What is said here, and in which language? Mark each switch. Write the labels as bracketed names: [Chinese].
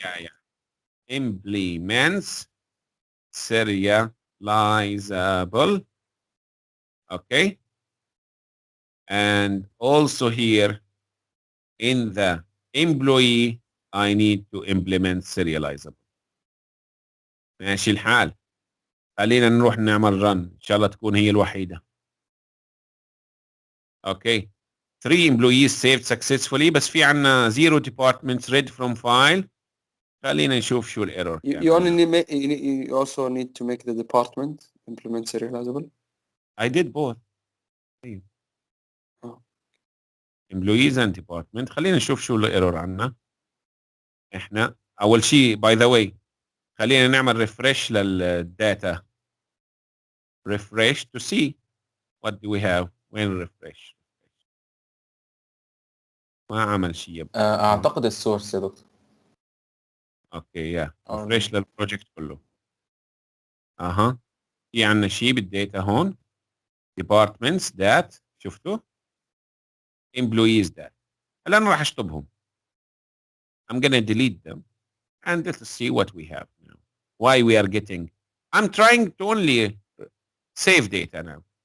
[English] Yeah. Implements serializable. Okay. And also here in the employee I need to implement serializable. [Arabic] ماشي الحال. خلينا نروح نعمل run. إن شاء الله تكون هي الوحيدة. [English] Okay. 3 employees saved successfully. [Arabic] بس في عنا [English] 0 departments read from file. [Arabic] خلينا نشوف شو الايرور. [English] You only need you also need to make the department implement serializable. I did both. employees and department. [Arabic] خلينا نشوف شو الايرور عنا. احنا اول شيء [English] by the way [Arabic] خلينا نعمل refresh للداتا. [English] refresh to see what do we have. [Arabic] وين refresh؟ ما عمل شيء يبقى. اعتقد السورس يا دكتور. اوكي يا refresh للبروجكت كله. في عنا شيء بالداتا هون. [English] departments that [Arabic] شفتوا؟ [English] employees that. [Arabic] هلا انا راح اشطبهم. [English] I'm gonna delete them and let's see what we have now. Why we are getting. I'm trying to only save data now.